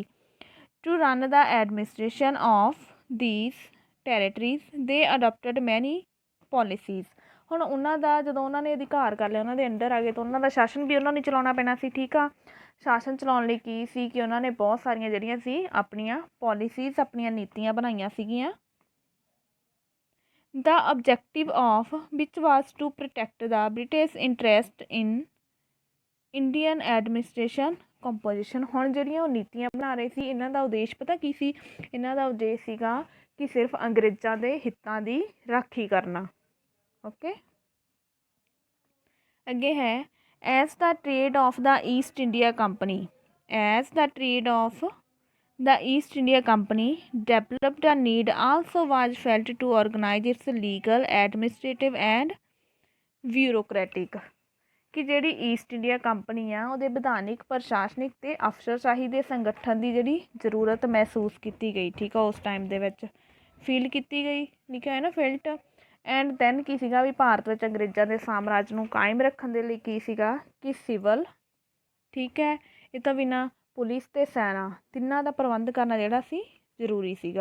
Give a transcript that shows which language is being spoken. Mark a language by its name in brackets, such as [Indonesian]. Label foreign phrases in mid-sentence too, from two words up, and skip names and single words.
[English] to run the administration of these territories they adopted many policies. [Punjabi] ਹੁਣ ਉਹਨਾਂ ਦਾ ਜਦੋਂ ਉਹਨਾਂ ਨੇ ਅਧਿਕਾਰ ਕਰ ਲਿਆ, ਉਹਨਾਂ ਦੇ ਅੰਡਰ ਆ ਗਏ, ਤਾਂ ਉਹਨਾਂ ਦਾ ਸ਼ਾਸਨ ਵੀ ਉਹਨਾਂ ਨੂੰ ਚਲਾਉਣਾ ਪੈਣਾ ਸੀ। ਠੀਕ ਆ, ਸ਼ਾਸਨ ਚਲਾਉਣ ਲਈ ਕੀ ਸੀ ਕਿ ਉਹਨਾਂ ਨੇ ਬਹੁਤ ਸਾਰੀਆਂ ਜਿਹੜੀਆਂ ਸੀ ਆਪਣੀਆਂ ਪੋਲਿਸੀਜ਼, ਆਪਣੀਆਂ ਨੀਤੀਆਂ ਬਣਾਈਆਂ ਸੀਗੀਆਂ। [English] ਦਾ objective of which was to protect the British interest in Indian administration composition। [Punjabi] ਹੁਣ ਜਿਹੜੀਆਂ ਉਹ ਨੀਤੀਆਂ ਬਣਾ ਰਹੇ ਸੀ, ਇਹਨਾਂ ਦਾ ਉਦੇਸ਼ ਪਤਾ ਕੀ ਸੀ? ਇਹਨਾਂ ਦਾ ਉਦੇਸ਼ ਸੀਗਾ ਕਿ ਸਿਰਫ ਅੰਗਰੇਜ਼ਾਂ ਦੇ ਹਿੱਤਾਂ ਦੀ ਰਾਖੀ ਕਰਨਾ। [English] ਓਕੇ, [Punjabi] ਅੱਗੇ ਹੈ [English] as the trade of the East India Company. as the trade of the East India Company developed a need also was felt to organize its legal, administrative and bureaucratic। [Punjabi] ਕਿ ਜਿਹੜੀ ਈਸਟ ਇੰਡੀਆ ਕੰਪਨੀ ਆ ਉਹਦੇ ਵਿਧਾਨਿਕ, ਪ੍ਰਸ਼ਾਸਨਿਕ ਅਤੇ ਅਫਸਰਸ਼ਾਹੀ ਦੇ ਸੰਗਠਨ ਦੀ ਜਿਹੜੀ ਜ਼ਰੂਰਤ ਮਹਿਸੂਸ ਕੀਤੀ ਗਈ। ਠੀਕ ਆ, ਉਸ ਟਾਈਮ ਦੇ ਵਿੱਚ ਫੀਲ ਕੀਤੀ ਗਈ, ਲਿਖਿਆ ਹੈ ਨਾ ਫਿਲਟ। [English] and then [Punjabi] ਕੀ ਸੀਗਾ ਵੀ ਭਾਰਤ ਵਿੱਚ ਅੰਗਰੇਜ਼ਾਂ ਦੇ ਸਾਮਰਾਜ ਨੂੰ ਕਾਇਮ ਰੱਖਣ ਦੇ ਲਈ ਕੀ ਸੀਗਾ ਕਿ ਸਿਵਲ, ਠੀਕ ਹੈ, ਇਹ ਤੋਂ ਬਿਨਾਂ ਪੁਲਿਸ ਅਤੇ ਸੈਨਾ ਤਿੰਨਾਂ ਦਾ ਪ੍ਰਬੰਧ ਕਰਨਾ ਜਿਹੜਾ ਸੀ ਜ਼ਰੂਰੀ ਸੀਗਾ।